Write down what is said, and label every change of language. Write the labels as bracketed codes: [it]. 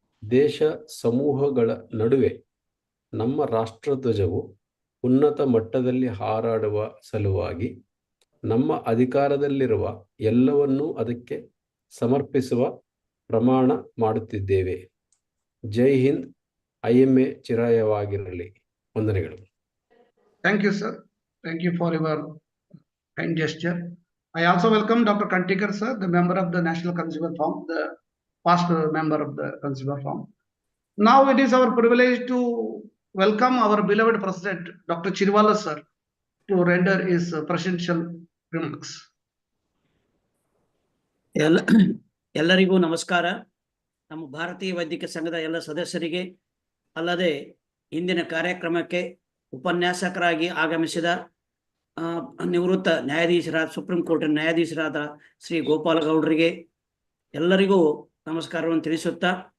[kn] ದೇಶ ಸಮೂಹಗಳ ನಡುವೆ ನಮ್ಮ ರಾಷ್ಟ್ರಧ್ವಜವು ಉನ್ನತ ಮಟ್ಟದಲ್ಲಿ ಹಾರಾಡುವ ಸಲುವಾಗಿ ನಮ್ಮ ಅಧಿಕಾರದಲ್ಲಿರುವ ಎಲ್ಲವನ್ನೂ ಅದಕ್ಕೆ ಸಮರ್ಪಿಸುವ ಪ್ರಮಾಣ ಮಾಡುತ್ತಿದ್ದೇವೆ. ಜೈ ಹಿಂದ್. IMA ಚಿರಾಯವಾಗಿರಲಿ. ವಂದನೆಗಳು. [en] Thank you, sir. Thank you for your kind gesture. I also welcome Dr. Kantikar sir, the member of the National Consumer Forum, the past member of the Consumer Forum. Now it is our privilege to welcome our beloved President, Dr. Chirwala sir, to render his presidential remarks. [kn] ಎಲ್ಲರಿಗೂ ನಮಸ್ಕಾರ. ನಮ್ಮ ಭಾರತೀಯ ವೈದ್ಯಕೀಯ ಸಂಘದ ಎಲ್ಲ ಸದಸ್ಯರಿಗೆ, ಅಲ್ಲದೆ ಇಂದಿನ ಕಾರ್ಯಕ್ರಮಕ್ಕೆ ಉಪನ್ಯಾಸಕರಾಗಿ ಆಗಮಿಸಿದ ನಿವೃತ್ತ ನ್ಯಾಯಾಧೀಶರಾದ ಸುಪ್ರೀಂ ಕೋರ್ಟ್ ನ್ಯಾಯಾಧೀಶರಾದ ಶ್ರೀ ಗೋಪಾಲ ಗೌಡರಿಗೆ ಎಲ್ಲರಿಗೂ ನಮಸ್ಕಾರವನ್ನು ತಿಳಿಸುತ್ತಾ,